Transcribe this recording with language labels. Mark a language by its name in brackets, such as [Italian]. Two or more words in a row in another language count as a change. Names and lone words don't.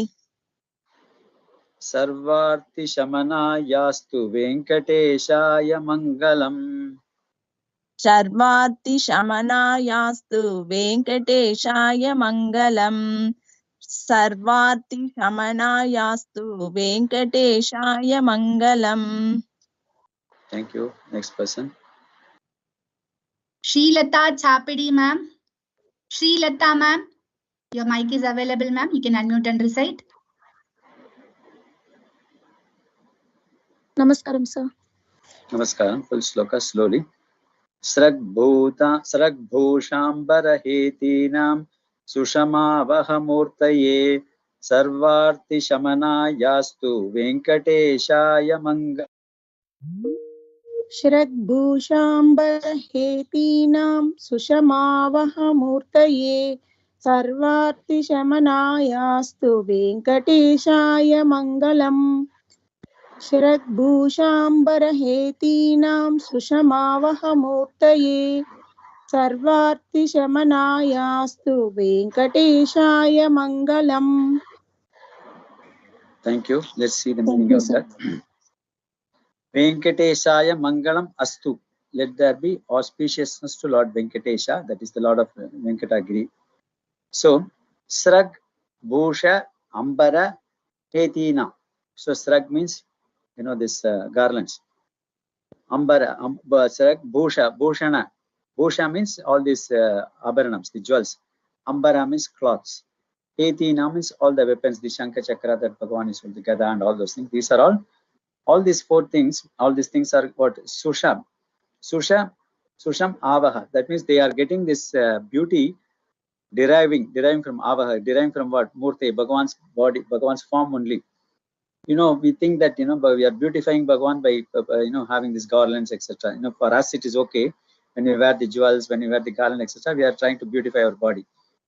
[Sanskrit] Sarvarti Shamanayastu Venkateshaya Mangalam. Sarvarti Shamanayastu Venkateshaya Mangalam. Sarvarti Shamanayastu Venkateshaya Mangalam. [English] Thank you. Next person. Srilata Chapidi ma'am. Srilata ma'am. Your mic is available ma'am. You can unmute and recite. Namaskaram, sir. Namaskaram. Full sloka slowly. [Sanskrit] Sragbhushambarhetinam Sushamavahamurtaye. Sarvarti Shamanayastu Venkateshaya Mangalam. Shragbhushambarhetinam Sushamavahamurtaye. Sarvarti Shamanayastu Venkateshaya Mangalam. Shragbhushambarhetinam Sushamavahamurtaye. Sarvarti Shamanayastu Venkateshaya Mangalam. [English] Thank you. Let's see the meaning of that. [Sanskrit] Venkateshaya Mangalam Astu. [English] Let there be auspiciousness to Lord Venkatesha, that is the Lord of Venkatagiri. So, [Sanskrit] Srag, Bhusha, Ambara, Hetina. [English] So, Srag means, this garlands. Ambara, [Sanskrit] Srag, Bhusha, Bhushana. [English] Bhusha means all these abharanams, the jewels. Ambara means cloths. Hetina means all the weapons, the [Sanskrit] Shankha Chakra [English] that Bhagavan is with, the Gada and all those things. These are all these 4 things, all these things are what? [Sanskrit] Susham. Susham Avaha. [English] That means they are getting this beauty deriving from Avaha, deriving from what? Murti, Bhagavan's body, Bhagavan's form only. We think that, but we are beautifying Bhagavan by, having these garlands, etc. For us, it is okay. When we wear the jewels, when we wear the garland, etc., we are trying to beautify our body.